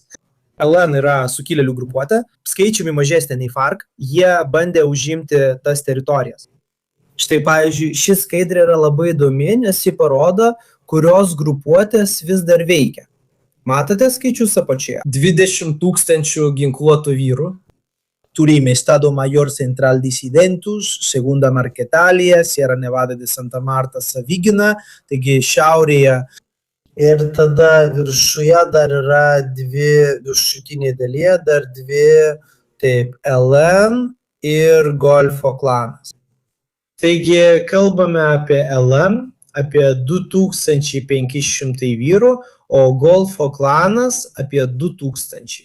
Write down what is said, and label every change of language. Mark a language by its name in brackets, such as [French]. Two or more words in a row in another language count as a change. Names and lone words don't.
[Lithuanian] LN yra sukilėlių grupuotė, skaičiumi mažesnė nei FARC, jie bandė užimti tas teritorijas. Štai, pavyzdžiui, ši skaidrė yra labai įdomi, nes ji parodo, kurios grupuotės vis dar veikia. Matote skaičius apačioje? 20 000 ginkluotų vyrų. Turime Estado Mayor Central Disidentus, Segunda Marquetalia, Sierra Nevada de Santa Marta, Savigina, taigi šiaurėje. Ir tada viršuje dar yra viršutinėje dalyje, dar dvi, taip, LN ir Golfo klanas. Taigi kalbame apie LN, apie 2500 vyrų, o Golfo klanas apie 2000.